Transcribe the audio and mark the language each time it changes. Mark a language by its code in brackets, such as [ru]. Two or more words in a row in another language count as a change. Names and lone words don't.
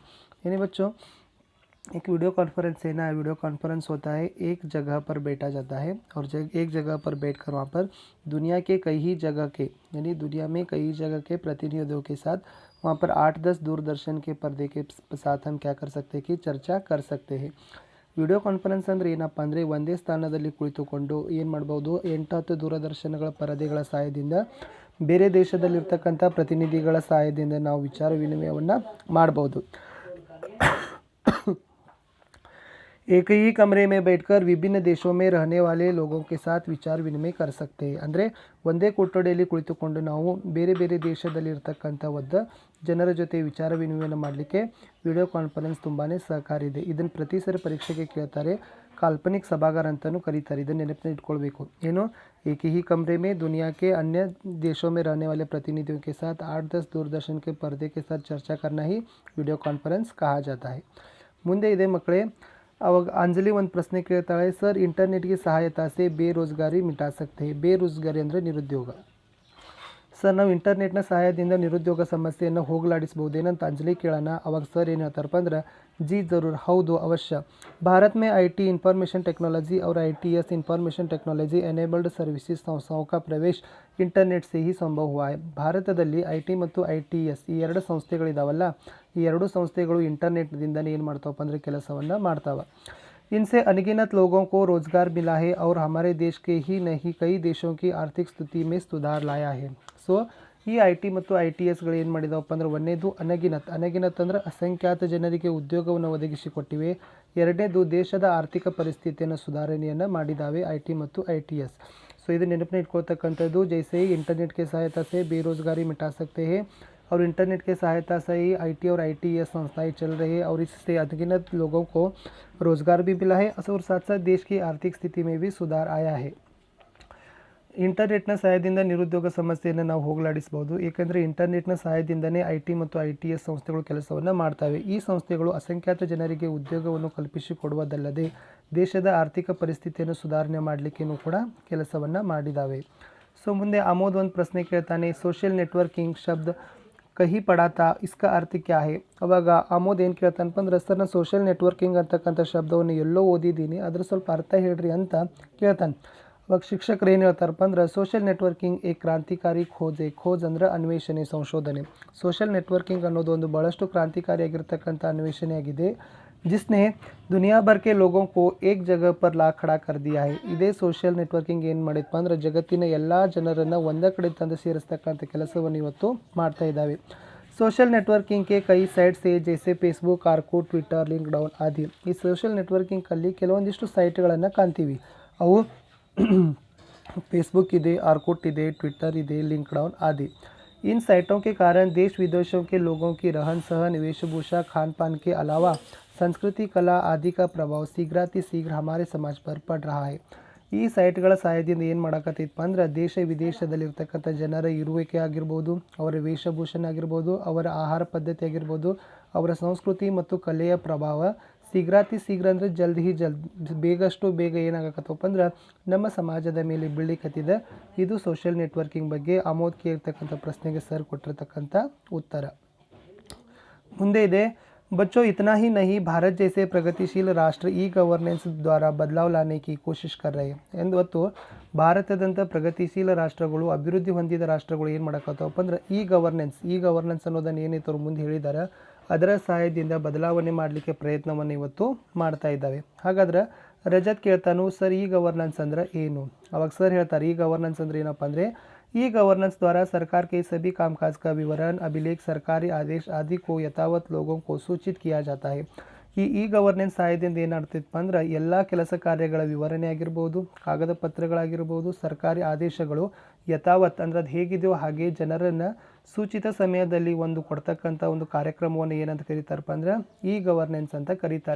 [hi] यानी बच्चों एक [en] video conference [hi] है ना, [en] video conference [hi] होता है, एक जगह पर बैठा जाता है और एक जगह पर बैठकर वहाँ पर दुनिया के कई जगह के यानी दुनिया में कई जगह के प्रतिनिधियों के साथ वहाँ पर 8-10 दूरदर्शन के पर्दे के साथ हम क्या कर सकते हैं कि चर्चा कर सकते हैं. [en] video conference [kn] ಅಂದರೆ ಏನಪ್ಪ ಅಂದರೆ ಒಂದೇ ಸ್ಥಾನದಲ್ಲಿ ಕುಳಿತುಕೊಂಡು ಏನು ಮಾಡ್ಬೋದು, 8-10 ದೂರದರ್ಶನಗಳ ಪರದೆಗಳ ಸಹಾಯದಿಂದ ಬೇರೆ ದೇಶದಲ್ಲಿರ್ತಕ್ಕಂಥ ಪ್ರತಿನಿಧಿಗಳ ಸಹಾಯದಿಂದ ನಾವು ವಿಚಾರ ವಿನಿಮಯವನ್ನು ಮಾಡ್ಬೋದು. [hi] एक ही कमरे में बैठकर विभिन्न देशों में रहने वाले लोगों के साथ [kn] ವಿಚಾರ ವಿನಿಮಯ [hi] कर सकते हैं. [kn] ಅಂದರೆ ಒಂದೇ ಕೊಠಡಿಯಲ್ಲಿ ಕುಳಿತುಕೊಂಡು ನಾವು ಬೇರೆ ಬೇರೆ ದೇಶದಲ್ಲಿರ್ತಕ್ಕಂಥ ಜನರ ಜೊತೆ ವಿಚಾರ ವಿನಿಮಯನ ಮಾಡಲಿಕ್ಕೆ [en] video conference [kn] ತುಂಬಾ ಸಹಕಾರಿ ಇದೆ. ಇದನ್ನು ಪ್ರತಿ ಸರಿ ಪರೀಕ್ಷೆಗೆ ಕೇಳ್ತಾರೆ, ಕಾಲ್ಪನಿಕ ಸಭಾಗಾರ ಅಂತಲೂ ಕರೀತಾರೆ. ಇದನ್ನು ನೆನಪಿನ ಇಟ್ಕೊಳ್ಬೇಕು. ಏನು, [hi] एक ही कमरे में दुनिया के अन्य देशों में रहने वाले प्रतिनिधियों के साथ 8-10 दूरदर्शन के पर्दे के साथ चर्चा करना ही [en] video conference [hi] कहा जाता है. [kn] ಮುಂದೆ ಇದೆ ಮಕ್ಕಳೇ, ಅವಾಗ ಅಂಜಲಿ ಒಂದು ಪ್ರಶ್ನೆ ಕೇಳ್ತಾಳೆ, ಸರ್ [hi] इंटरनेट के सहायता से बेरोज़गारी मिटा सकते हैं. [kn] ಬೇರೋಜ್ಗಾರಿ ಅಂದರೆ ನಿರುದ್ಯೋಗ. ಸರ್ ನಾವು ಇಂಟರ್ನೆಟ್ನ ಸಹಾಯದಿಂದ ನಿರುದ್ಯೋಗ ಸಮಸ್ಯೆಯನ್ನು ಹೋಗಲಾಡಿಸ್ಬೋದೇನಂತ ಅಂಜಲಿ ಕೇಳೋಣ. ಅವಾಗ ಸರ್ ಏನು ಹೇಳ್ತಾರಪ್ಪ ಅಂದ್ರೆ, [hi] जी ज़रूर, [kn] ಹೌದು ಅವಶ್ಯ. [hi] भारत में IT [en] information technology [hi] और ITS [en] information technology enabled services [hi] संस्थाओं का प्रवेश इंटरनेट से ही संभव हुआ है. [kn] ಭಾರತದಲ್ಲಿ IT ಮತ್ತು ITS ಈ ಎರಡು ಸಂಸ್ಥೆಗಳಿದಾವಲ್ಲ, ಈ ಎರಡು ಸಂಸ್ಥೆಗಳು ಇಂಟರ್ನೆಟ್ದಿಂದನೇ ಏನು ಮಾಡ್ತಾವಪ್ಪ ಅಂದರೆ ಕೆಲಸವನ್ನು ಮಾಡ್ತಾವೆ. [hi] इनसे अनगिनत लोगों को रोज़गार मिला है और हमारे देश के ही नहीं कई देशों की आर्थिक स्थिति में सुधार लाया है. [kn] ಸೊ ಈ IT ಮತ್ತು ITSಗಳು ಏನು ಮಾಡಿದಾವಪ್ಪ ಅಂದ್ರೆ, ಒಂದನೇದು ಅನಗಿನತ್ ಅಂದರೆ ಅಸಂಖ್ಯಾತ ಜನರಿಗೆ ಉದ್ಯೋಗವನ್ನು ಒದಗಿಸಿಕೊಟ್ಟಿವೆ. ಎರಡನೇದು ದೇಶದ ಆರ್ಥಿಕ ಪರಿಸ್ಥಿತಿಯನ್ನು ಸುಧಾರಣೆಯನ್ನು ಮಾಡಿದ್ದಾವೆ IT ಮತ್ತು ITS. ಸೊ ಇದು ನೆನಪಿನ ಇಟ್ಕೊಳ್ತಕ್ಕಂಥದ್ದು. [hi] जैसे इंटरनेट के सहायता से बेरोजगारी मिटा सकते हैं और इंटरनेट के सहायता से ही IT और ITS संस्थाएं चल रही है और इससे अनगिनत लोगों को रोज़गार भी मिला है और साथ साथ देश की आर्थिक स्थिति में भी सुधार आया है. [kn] ಇಂಟರ್ನೆಟ್ನ ಸಹಾಯದಿಂದ ನಿರುದ್ಯೋಗ ಸಮಸ್ಯೆಯನ್ನು ನಾವು ಹೋಗಲಾಡಿಸಬಹುದು. ಏಕೆಂದರೆ ಇಂಟರ್ನೆಟ್ನ ಸಹಾಯದಿಂದನೇ IT ಮತ್ತು ITS ಸಂಸ್ಥೆಗಳು ಕೆಲಸವನ್ನು ಮಾಡ್ತವೆ. ಈ ಸಂಸ್ಥೆಗಳು ಅಸಂಖ್ಯಾತ ಜನರಿಗೆ ಉದ್ಯೋಗವನ್ನು ಕಲ್ಪಿಸಿಕೊಡುವುದಲ್ಲದೆ ದೇಶದ ಆರ್ಥಿಕ ಪರಿಸ್ಥಿತಿಯನ್ನು ಸುಧಾರಣೆ ಮಾಡಲಿಕ್ಕೇನೂ ಕೂಡ ಕೆಲಸವನ್ನು ಮಾಡಿದ್ದಾವೆ. ಸೊ ಮುಂದೆ ಅಮೋದ್ ಒಂದು ಪ್ರಶ್ನೆ ಕೇಳ್ತಾನೆ, [en] social networking [hi] शब्द कहीं पढ़ा था इसका अर्थ क्या है. [kn] ಅವಾಗ ಅಮೋದ್ ಏನು ಕೇಳ್ತಾನಪ್ಪ ಅಂದ್ರೆ, ಸರ್ ನಾನು [en] social networking [kn] ಅಂತಕ್ಕಂಥ ಶಬ್ದವನ್ನು ಎಲ್ಲೋ ಓದಿದ್ದೀನಿ, ಅದ್ರ ಸ್ವಲ್ಪ ಅರ್ಥ ಹೇಳ್ರಿ ಅಂತ ಕೇಳ್ತಾನೆ. ಇವಾಗ ಶಿಕ್ಷಕರು ಏನು ಹೇಳ್ತಾರಪ್ಪ ಅಂದ್ರೆ [en] social networking [hi] ए क्रांतिकारी खोज [kn] ಅಂದ್ರೆ ಅನ್ವೇಷಣೆ ಸಂಶೋಧನೆ. [en] social networking [kn] ಅನ್ನೋದು ಒಂದು ಭಾಳಷ್ಟು ಕ್ರಾಂತಿಕಾರಿಯಾಗಿರ್ತಕ್ಕಂಥ ಅನ್ವೇಷಣೆಯಾಗಿದೆ. [hi] जिसने दुनिया भर के लोगों को एक जगह पर ला खड़ा कर दिया है. [kn] ಇದೇ [en] social networking [kn] ಏನು ಮಾಡಿದಪ್ಪ ಅಂದ್ರೆ ಜಗತ್ತಿನ ಎಲ್ಲ ಜನರನ್ನು ಒಂದೇ ಕಡೆ ತಂದು ಸೇರಿಸ್ತಕ್ಕಂಥ ಕೆಲಸವನ್ನು ಇವತ್ತು ಮಾಡ್ತಾ ಇದ್ದಾವೆ. [en] social networking [hi] के कई साइट्स है जैसे फेसबुक, आर्कुट, ट्विटर, लिंक्डइन आदि. [kn] ಈ [en] social networking [kn] ಕೆಲವೊಂದಿಷ್ಟು ಸೈಟ್ಗಳನ್ನು ಕಾಣ್ತೀವಿ. ಅವು फेसबुक ಇದೆ, आर्कुट ಇದೆ, ट्विटर ಇದೆ, [hi] लिंक्डइन आदि. इन साइटों के कारण देश विदेशों के लोगों की रहन सहन, वेशभूषा, खान पान के अलावा संस्कृति, कला आदि का प्रभाव शीघ्र हमारे समाज पर पड़ रहा है. [kn] ಈ ಸೈಟ್ಗಳ ಸಹಾಯದಿಂದ ಏನು ಮಾಡೋಕತ್ತೈತಪ್ಪ ಅಂದ್ರೆ ದೇಶ ವಿದೇಶದಲ್ಲಿರ್ತಕ್ಕಂಥ ಜನರ ಇರುವಿಕೆ ಆಗಿರ್ಬೋದು, ಅವರ ವೇಷಭೂಷಣ ಆಗಿರ್ಬೋದು, ಅವರ ಆಹಾರ ಪದ್ಧತಿ ಆಗಿರ್ಬೋದು, ಅವರ ಸಂಸ್ಕೃತಿ ಮತ್ತು ಕಲೆಯ ಪ್ರಭಾವ ಶೀಘ್ರ ಅಂದರೆ ಬೇಗಷ್ಟು ಬೇಗ ಏನಾಗತ್ತಪ್ಪ ಅಂದ್ರೆ ನಮ್ಮ ಸಮಾಜದ ಮೇಲೆ ಬೀಳಿಕತ್ತಿದೆ. ಇದು [en] social networking [kn] ಬಗ್ಗೆ ಆಮೋದ್ ಕೇಳ್ತಕ್ಕಂಥ ಪ್ರಶ್ನೆಗೆ ಸರ್ ಕೊಟ್ಟಿರ್ತಕ್ಕಂಥ ಉತ್ತರ. ಮುಂದೆ ಇದೆ [hi] बच्चों इतना ही नहीं, भारत जैसे प्रगतिशील राष्ट्र [en] e-governance [hi] द्वारा बदलाव लाने की कोशिश कर रहे हैं. [kn] ಎಂದೊತ್ತು ಭಾರತದಂಥ ಪ್ರಗತಿಶೀಲ ರಾಷ್ಟ್ರಗಳು, ಅಭಿವೃದ್ಧಿ ಹೊಂದಿದ ರಾಷ್ಟ್ರಗಳು ಏನು ಮಾಡೋಕತ್ತವಪ್ಪ ಅಂದ್ರೆ [en] e-governance [kn] ಅನ್ನೋದನ್ನು ಏನೈತೆ ಅವ್ರು ಮುಂದೆ ಹೇಳಿದ್ದಾರೆ, ಅದರ ಸಹಾಯದಿಂದ ಬದಲಾವಣೆ ಮಾಡಲಿಕ್ಕೆ ಪ್ರಯತ್ನವನ್ನು ಇವತ್ತು ಮಾಡ್ತಾ ಇದ್ದಾವೆ. ಹಾಗಾದ್ರೆ ರಜತ್ ಕೇಳ್ತಾನು, ಸರ್ [en] e-governance [kn] ಅಂದ್ರೆ ಏನು? ಅವಾಗ ಸರ್ ಹೇಳ್ತಾರೆ [en] e-governance [kn] ಅಂದ್ರೆ ಏನಪ್ಪ ಅಂದರೆ [en] e-governance [hi] द्वारा सरकार के सभी कामकाज का विवरण, अभिलेख, सरकारी आदेश आदि को यथावत लोगों को सूचित किया जाता है. [en] e-governance [kn] ಸಹಾಯದಿಂದ ಏನಾಗ್ತೈತಪ್ಪ ಅಂದ್ರೆ ಎಲ್ಲ ಕೆಲಸ ಕಾರ್ಯಗಳ ವಿವರಣೆ ಆಗಿರ್ಬೋದು, ಕಾಗದ ಪತ್ರಗಳಾಗಿರ್ಬೋದು, ಸರ್ಕಾರಿ ಆದೇಶಗಳು ಯಥಾವತ್ ಅಂದ್ರೆ ಅದು ಹೇಗಿದೆಯೋ ಹಾಗೆ ಜನರನ್ನು ಸೂಚಿತ ಸಮಯದಲ್ಲಿ ಒಂದು ಕೊಡ್ತಕ್ಕಂಥ ಒಂದು ಕಾರ್ಯಕ್ರಮವನ್ನು ಏನಂತ ಕರೀತಾರಪ್ಪ ಅಂದ್ರೆ [en] e-governance [kn] ಅಂತ ಕರೀತಾರೆ.